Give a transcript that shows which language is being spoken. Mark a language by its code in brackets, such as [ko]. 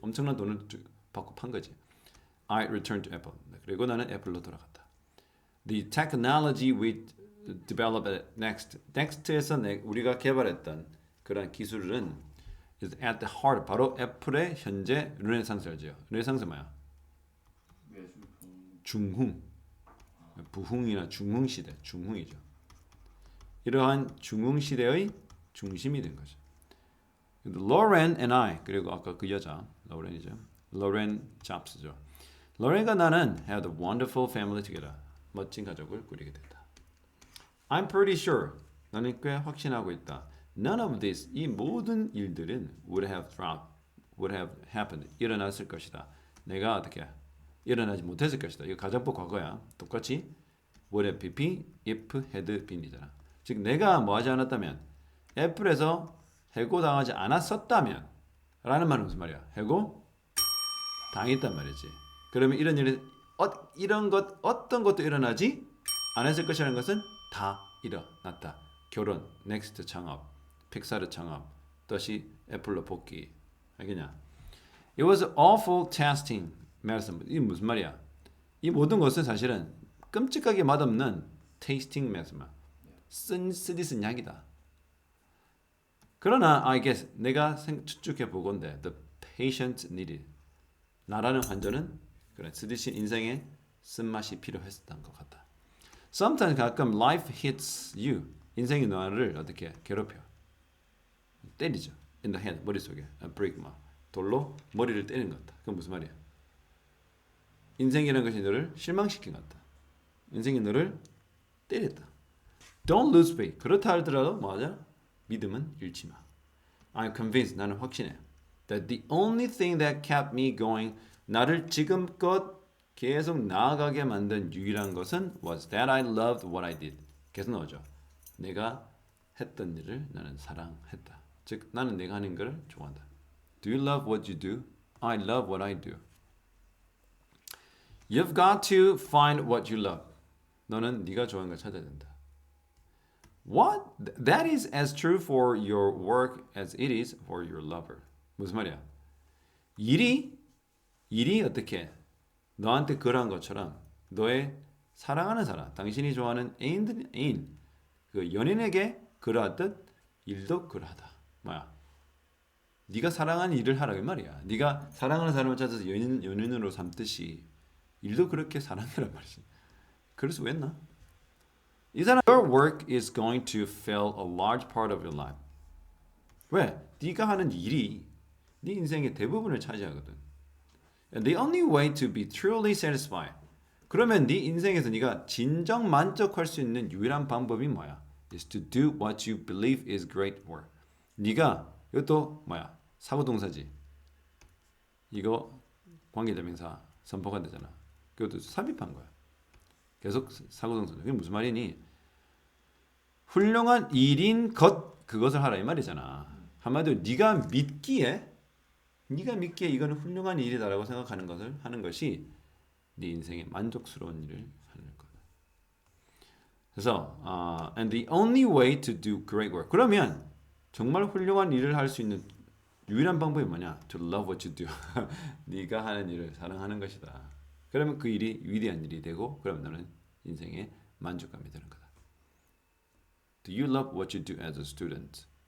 [ko] 엄청난 돈을 받고 판 거지. [en] I returned to Apple. [ko] 그리고 나는 애플로 돌아갔다. [en] The technology we developed at Next에서 [ko] 우리가 개발했던 그런 기술은 [en] is at the heart. [ko] 바로 애플의 현재 르네상스죠. 르네상스 뭐야? 중흥. 부흥이나 중흥 시대. 중흥이죠. 이러한 중흥 시대의 중심이 된 거죠. [en] Lauren and I [ko] 그리고 아까 그 여자 로렌이죠. 로렌 잡스죠. 로렌과 나는 [en] had a wonderful family together. [ko] 멋진 가족을 꾸리게 됐다. [en] I'm pretty sure [ko] 나는 꽤 확신하고 있다. [en] None of this, [ko] 이 모든 일들은 [en] would have happened. [ko] 일어났을 것이다. 내가 어떻게 일어나지 못했을 것이다. 이거 가정법 과거야. [en] 똑같이 would have been if had been이잖아. [ko] 즉 내가 뭐 하지 않았다면 애플에서 해고당하지 않았었다면 라는 말은 무슨 말이야? 해고 당했단 말이지. 그러면 이런 일이 이런 것 어떤 것도 일어나지 않았을 것이라는 것은 다 일어났다. 결혼, 넥스트 창업, 픽사르 창업, 다시 애플로 복귀. 알겠냐? [en] It was awful testing. medicine. [ko] 이 무슨 말이야? 이 모든 것은 사실은 끔찍하게 맛없는 [en] tasting medicine. [ko] 쓰디쓴 약이다. 그러나 [en] I guess [ko] 내가 추측해 보건대 [en] the patient needed. [ko] 나라는 환자는 그런 쓰디쓴 인생에 쓴맛이 필요했던 것 같다. [en] Sometimes [ko] 가끔 [en] life hits you. [ko] 인생이 너를 어떻게 괴롭혀. 때리죠. [en] In the head. [ko] 머릿속에. [en] break 막. [ko] 돌로 머리를 때리는 것 같다. 그건 무슨 말이야? 인생이라는 것이 너를 실망시킨 것 같다. 인생이 너를 때렸다. [en] Don't lose faith. [ko] 그렇다 하더라도 뭐하자? 믿음은 잃지 마. [en] I'm convinced. [ko] 나는 확신해. [en] That the only thing that kept me going. [ko] 나를 지금껏 계속 나아가게 만든 유일한 것은 [en] was that I loved what I did. [ko] 계속 나오죠. 내가 했던 일을 나는 사랑했다. 즉 나는 내가 하는 걸 좋아한다. [en] Do you love what you do? I love what I do. You've got to find what you love. [ko] 너는 네가 좋아하는 걸 찾아야 된다. [en] What? That is as true for your work as it is for your lover. [ko] 무슨 말이야? 일이 어떻게 너한테 그러한 것처럼 너의 사랑하는 사람, 당신이 좋아하는 애인, 그 연인에게 그러하듯 일도 그러하다. 뭐야? 네가 사랑하는 일을 하라 이 말이야. 네가 사랑하는 사람을 찾아서 연인으로 삼듯이 일도 그렇게 사랑해라 말이지. 그럴 수 있나? 이 사람 [en] Your work is going to fill a large part of your life. [ko] 왜? 네가 하는 일이 네 인생의 대부분을 차지하거든. [en] And the only way to be truly satisfied. [ko] 그러면 네 인생에서 네가 진정 만족할 수 있는 유일한 방법이 뭐야? [en] Is to do what you believe is great work. [ko] 네가 이것도 뭐야? 사고동사지. 이거 관계대명사 선포가 되잖아. 그것도 삽입한 거야. 계속 사고동사. 그게 무슨 말이니? 훌륭한 일인 그것을 하라 이 말이잖아. 한마디로 네가 믿기에 이거는 훌륭한 일이다라고 생각하는 것을 하는 것이 네 인생의 만족스러운 일을 하는 거다. 그래서 [en] and the only way to do great work. [ko] 그러면 정말 훌륭한 일을 할 수 있는 유일한 방법이 뭐냐? [en] To love what you do. [ko] 네가 하는 일을 사랑하는 것이다. 그러면 그 일이 위대한 일이 되고 그러면 너는 인생의 만족감이 되는 거다. [en] Do you love what you do as a student?